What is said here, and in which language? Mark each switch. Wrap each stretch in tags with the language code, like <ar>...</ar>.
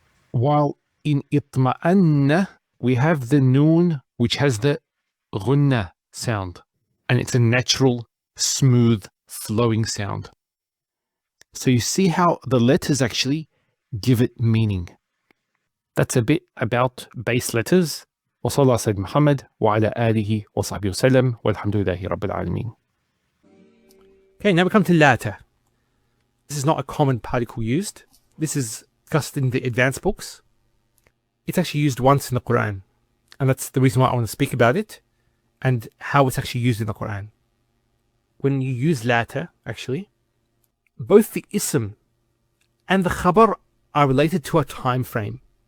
<en>While in itma'anna, we have the noon, which has the ghunna sound. And it's a natural, smooth, flowing sound. So you see how the letters actually give it meaning. That's a bit about base letters.</en> <ar>وصلى الله سيد محمد وعلى آله وصحبه وسلم والحمد لله رب العالمين.</ar> <en>Okay, now we come to Laata. This is not a common particle used. This is discussed in the advanced books. It's actually used once in the Qur'an. And that's the reason why I want to speak about it and how it's actually used in the Qur'an. When you use Laata, actually, both the ism and the khabar are related to a time frame.</en>